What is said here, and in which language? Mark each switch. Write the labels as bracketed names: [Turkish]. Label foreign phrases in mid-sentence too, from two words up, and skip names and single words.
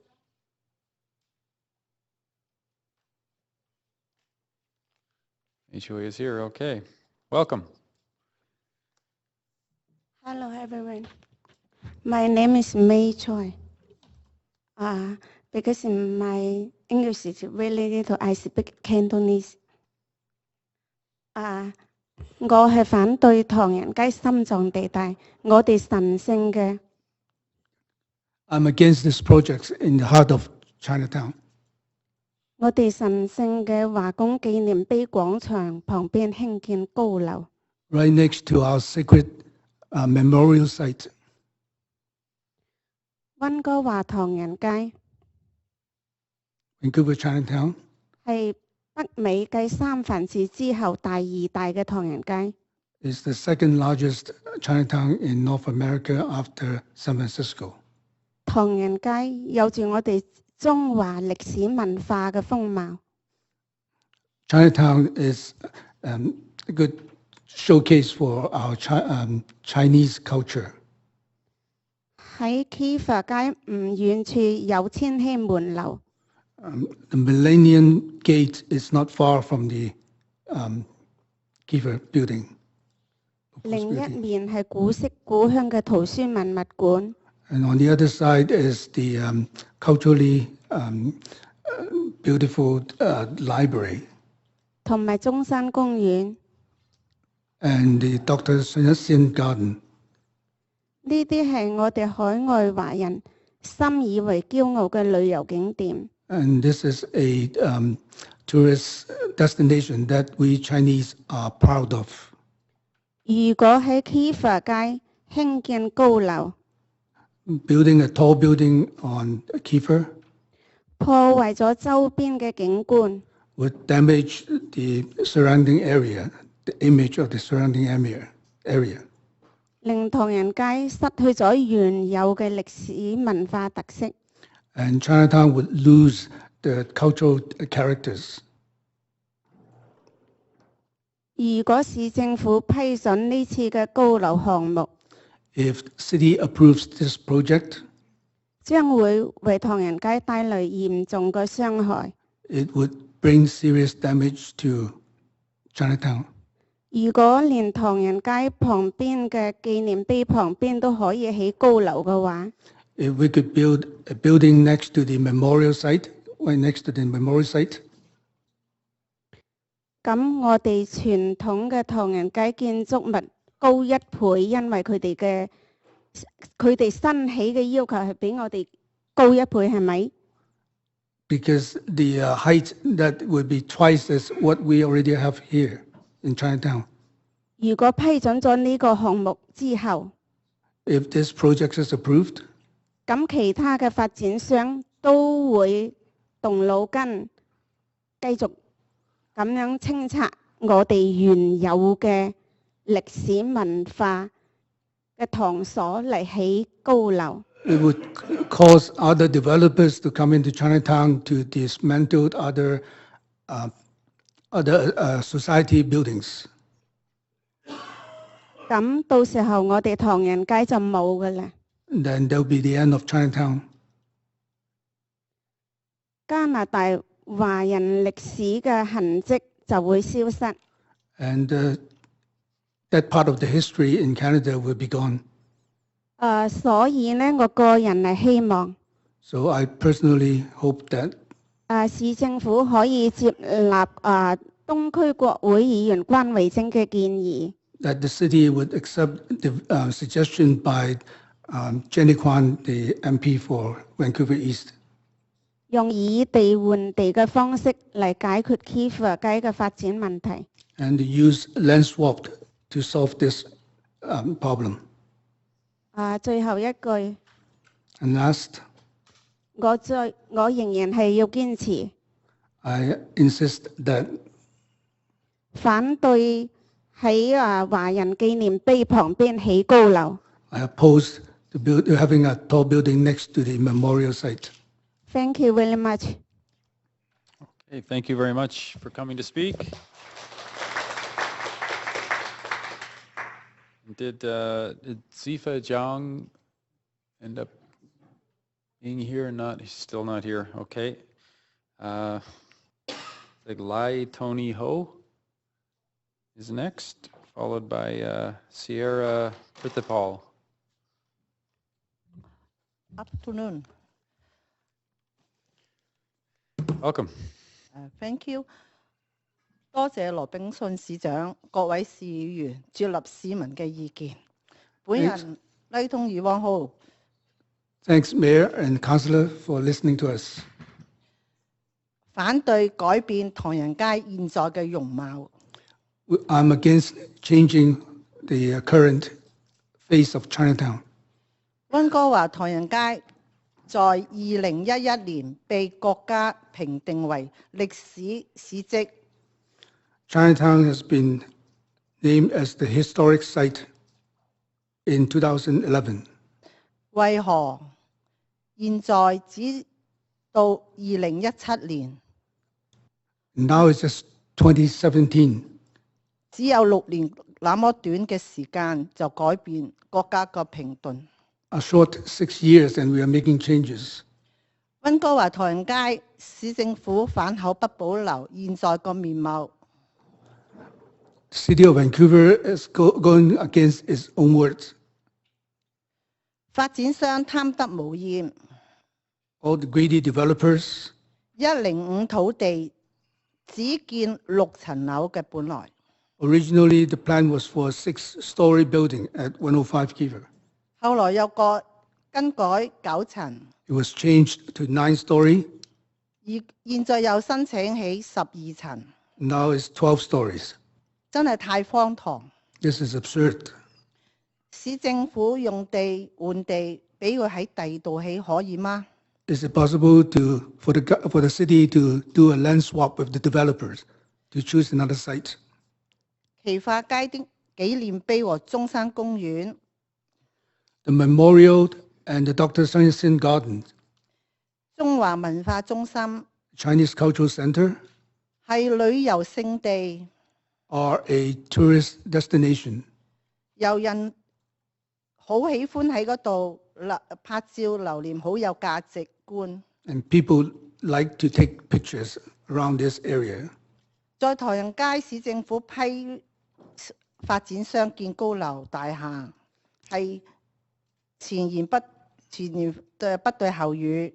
[English] Mei Choi is here, okay. Welcome. Hello, everyone. My name is Mei Choi. Because in my English is really little, I speak Cantonese. [Cantonese] 我係反對唐人街心臟地帶，我哋神聖嘅。 [English] I'm against this project in the heart of Chinatown. [Cantonese] 我哋神聖嘅華工紀念碑廣場旁邊興建高樓。 [English] Right next to our sacred memorial site. [Cantonese] 溫哥華唐人街 [English] Vancouver Chinatown [Cantonese] 係北美繼三藩市之後第二大嘅唐人街。 [English] is the second largest Chinatown in North America after San Francisco. [Cantonese] 唐人街有住我哋中華歷史文化嘅風貌。 [English] Chinatown is a good showcase for our Chinese culture. [Cantonese] 喺 Kiefer 街唔遠處有千禧門樓。 [English] The Millennium Gate is not far from the Kiefer building. [Cantonese] 另一面係古色古香嘅圖書文物館。 [English] And on the other side is the culturally beautiful library. [Cantonese] 同埋中山公園。 [English] And the Dr. Sun Yat-sen Garden. [Cantonese] 呢啲係我哋海外華人深以為驕傲嘅旅遊景點。 [English] And this is a tourist destination that we Chinese are proud of. [Cantonese] 如果喺 Kiefer 街興建高樓 [English] ，building a tall building on Kiefer [Cantonese] 破壞咗周邊嘅景觀 [English] would damage the surrounding area, the image of the surrounding area. [Cantonese] 令唐人街失去咗原有嘅歷史文化特色。 [English] And Chinatown would lose the cultural characters. [Cantonese] 如果市政府批准呢次嘅高樓項目 [English] If city approves this project, [Cantonese] 將會為唐人街帶來嚴重嘅傷害。 [English] It would bring serious damage to Chinatown. [Cantonese] 如果連唐人街旁邊嘅紀念碑旁邊都可以起高樓嘅話 [English] If we could build a building next to the memorial site, right next to the memorial site, [Cantonese] 咁我哋傳統嘅唐人街建築物高1倍，因為佢哋新起嘅要求係比我哋高1倍，係咪？ [English] because the height that would be twice as what we already have here in Chinatown. [Cantonese] 如果批准咗呢個項目之後 [English] If this project is approved, [Cantonese] 咁其他嘅發展商都會動腦筋，繼續咁樣清拆我哋原有嘅歷史文化嘅堂所嚟起高樓。 [English] it would cause other developers to come into Chinatown to dismantle other society buildings. [Cantonese] 咁到時候我哋唐人街就冇㗎啦。 [English] Then there'll be the end of Chinatown. [Cantonese] 加拿大華人歷史嘅痕跡就會消失。 [English] And that part of the history in Canada will be gone. [Cantonese] 所以呢，我個人係希望 [English] So I personally hope that [Cantonese] 市政府可以接納東區國會議員關維貞嘅建議。 [English] that the city would accept the suggestion by Jenny Kwan, the MP for Vancouver East. [Cantonese] 用以地換地嘅方式嚟解決 Kiefer 街嘅發展問題。 [English] And use land swap to solve this problem. [Cantonese] 最後一句， [English] And last, [Cantonese] 我仍然係要堅持 [English] I insist that [Cantonese] 反對喺華人紀念碑旁邊起高樓。 [English] I oppose having a tall building next to the memorial site. Thank you very much. Okay, thank you very much for coming to speak. Did Zifa Jiang end up being here or not? He's still not here. Okay. Like Lai Tony Ho is next, followed by Sierra Pritipal. Afternoon. Welcome. Thank you. [Cantonese] 多謝羅炳信市長、各位市議員接納市民嘅意見。本人拉通余旺浩。 [English] Thanks, Mayor and Councillor, for listening to us. [Cantonese] 反對改變唐人街現在嘅容貌。 [English] I'm against changing the current face of Chinatown. [Cantonese] 溫哥華唐人街在2011年被國家評定為歷史史蹟。 [English] Chinatown has been named as the historic site in 2011. [Cantonese] 為何現在只到2017年？ [English] Now it's just 2017. [Cantonese] 只有6年那麼短嘅時間就改變國家嘅評論。 [English] A short 6 years and we are making changes. [Cantonese] 溫哥華唐人街市政府反口不保留現在個面貌。 [English] City of Vancouver is going against its own words. [Cantonese] 發展商貪得無厭。 [English] All the greedy developers. [Cantonese] 105 土地只建6層樓嘅本來。 [English] Originally, the plan was for a 6-story building at 105 Kiefer. [Cantonese] 後來又更改9層。 [English] It was changed to 9-story. [Cantonese] 現在又申請起12層。 [English] Now it's 12 stories. [Cantonese] 真係太荒唐。 [English] This is absurd. [Cantonese] 市政府用地換地，俾佢喺第二度起可以嗎？ [English] Is it possible for the city to do a land swap with the developers to choose another site? [Cantonese] 奇化街的紀念碑和中山公園。 [English] The memorial and the Dr. Sun Yat-sen Garden. [Cantonese] 中華文化中心。 [English] Chinese Cultural Center. [Cantonese] 係旅遊勝地。 [English] Are a tourist destination. [Cantonese] 遊人好喜歡喺嗰度拍照留念，好有價值觀。 [English] And people like to take pictures around this area. [Cantonese] 在唐人街市政府批發展商建高樓大廈，係前言不對後語。